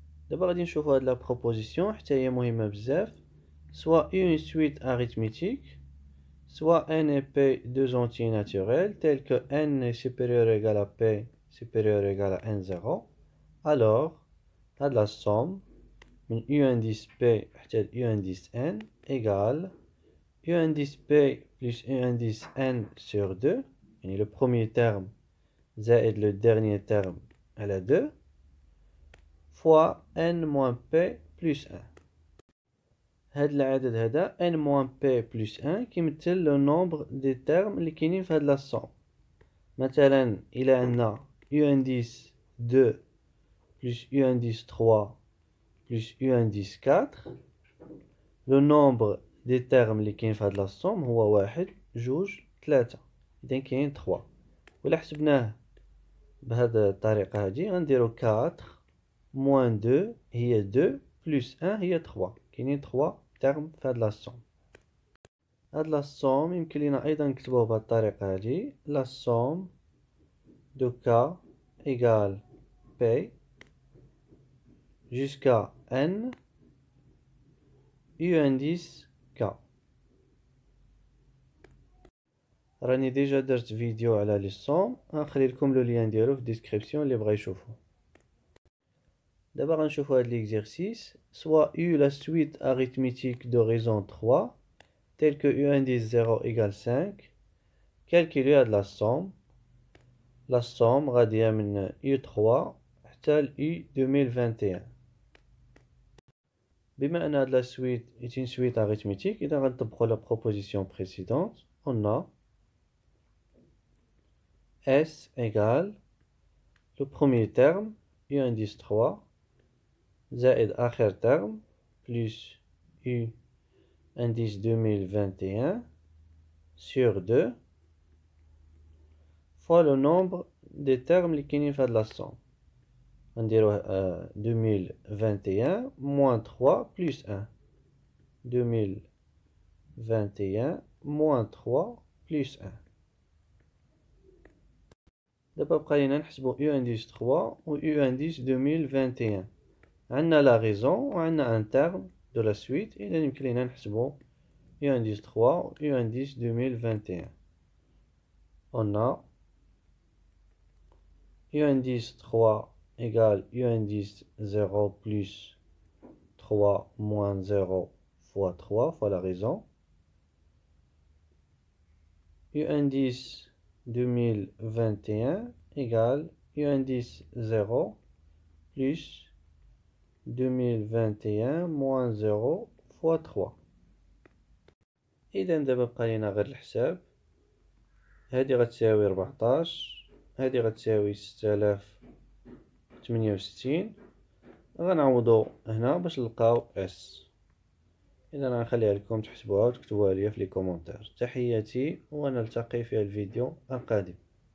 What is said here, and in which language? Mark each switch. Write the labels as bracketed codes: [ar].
[ar] دابا غادي نشوفو هاد لا بروبوزيسيون حتى هي مهمة بزاف. [fr] Soit une suite arithmétique, soit n et p deux entiers naturels tels que n est supérieur ou égal à p supérieur ou égal à n0, alors la somme [ar] من [fr] u indice p [ar] حتى [fr] u indice n égale u indice p plus u indice n sur 2, [ar] يعني [fr] le premier terme [ar] زائد [fr] le dernier terme [ar] على 2, [fr] fois n moins p plus 1. [ar] هاد العدد هذا [fr] n moins p plus 1 [ar] كيمثل لو نومبر دي تيرم اللي كاينين في هاد لا سوم. مثلا الى عندنا [fr] u indice 2 plus u indice 3 plus u indice 4, [ar] لو نومبر دي تيرم اللي كاين في هاد لا سوم هو 1 2 3، اذا كاين 3. ولا حسبناه بهاد الطريقه هادي غنديرو [fr] 4 moins 2 [ar] هي 2 plus 1 هي 3، كاينين 3 terme في هاد لا سوم. هاد لا سوم يمكن لينا ايضا نكتبوه بهاد الطريقه هادي، لا سوم دو k [fr] égale p jusqu'à n u indice k. [ar] راني ديجا درت فيديو على لي سوم، غنخلي لكم لو لين ديالو في الديسكريبسيون اللي بغا يشوفو. دابا غنشوفو هاد ليكزيرسيس. [fr] Soit U la suite arithmétique de raison 3 telle que U indice 0 égale 5. Calculer la somme. La somme [ar] غادية من [fr] U3 [ar] حتى ل [fr] U 2021. [ar] بما أن هاد [fr] la suite est une suite arithmétique, [ar] إذا غنطبقو [fr] la proposition précédente, on a S égale le premier terme U indice 3 [ar] زائد آخر [fr] terme plus U indice 2021 sur 2 fois le nombre des termes [ar] اللي كاينين في هاد لا [fr] somme. [ar] غنديروه [fr] 2021 moins 3 plus 1. 2021 moins 3 plus 1. [ar] دابا بقى لينا نحسبو U indice 3 و U indice 2021. عندنا la raison و عندنا [fr] un terme de la suite. [ar] إذا يمكن لينا نحسبو U indice 3 و U indice 2021. [fr] On a U indice 3 égale U indice 0 plus 3 moins 0 fois 3 fois la raison. U indice 2021 égale U indice 0 plus 2021 moins 0 fois 3. [ar] إذا دابا بقى لينا غير الحساب. هادي غتساوي 14، هادي غتساوي 6068. غنعوضو هنا باش نلقاو اس. إذا غنخليها لكم تحسبوها وتكتبوها ليا في لي كومونتير. تحياتي ونلتقي في الفيديو القادم.